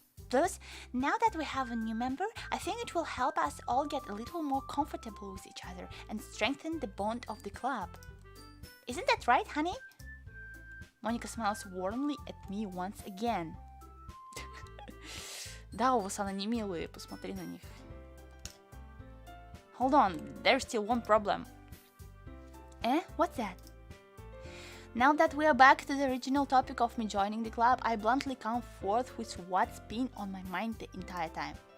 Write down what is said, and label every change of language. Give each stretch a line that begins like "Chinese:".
English: Plus, now that we have a new member, I think it will help us all get a little more comfortable with each other and strengthen the bond of the club. Isn't that right, honey? Monika smiles warmly at me once again.
Russian: Да, у вас они милые, посмотри на них.
English: Hold on, there's still one problem. What's that? Now that we are back to the original topic of me joining the club, I bluntly come forth with what's been on my mind the entire time.